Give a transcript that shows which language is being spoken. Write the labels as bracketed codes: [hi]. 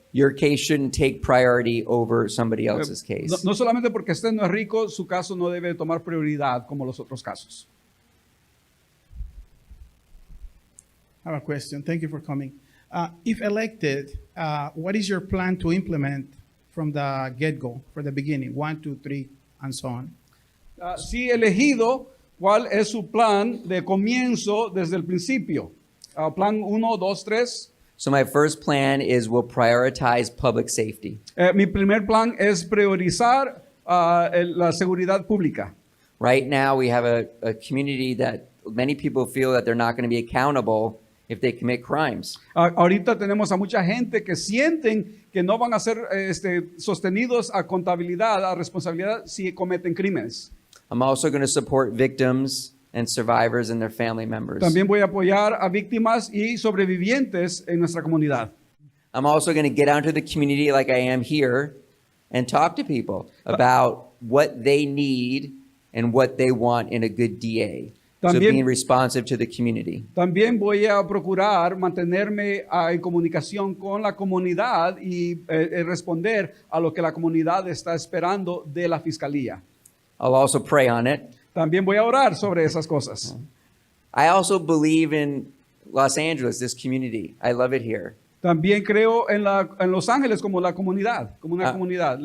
[en] your case shouldn't take priority over somebody else's case. [es] no solamente porque usted no es rico, su caso no debe tomar prioridad como los otros casos. [en] I have a question. Thank you for coming. If elected, what is your plan to implement from the get-go, from the beginning, 1, 2, 3, and so on? [es] Si elegido, ¿cuál es su plan de comienzo desde el principio? Plan 1, 2, 3. [en] So my first plan is we'll prioritize public safety. [es] Mi primer plan es priorizar la seguridad pública. [en] Right now we have a community that many people feel that they're not going to be accountable if they commit crimes. [es] Ahorita tenemos a mucha gente que sienten que no van a ser sostenidos a contabilidad, a responsabilidad si cometen crímenes. [en] I'm also going to support victims and survivors and their family members. [es] También voy a apoyar a víctimas y sobrevivientes en nuestra comunidad. [en] I'm also going to get out into the community like I am here and talk to people about what they need and what they want in a good DA. So being responsive to the community. [es] También voy a procurar mantenerme en comunicación con la comunidad y responder a lo que la comunidad está esperando de la fiscalía. [en] I'll also pray on it. [es] También voy a orar sobre esas cosas. [en] I also believe in Los Angeles, this community. I love it here. [es] También creo en Los Ángeles como la comunidad, como una comunidad.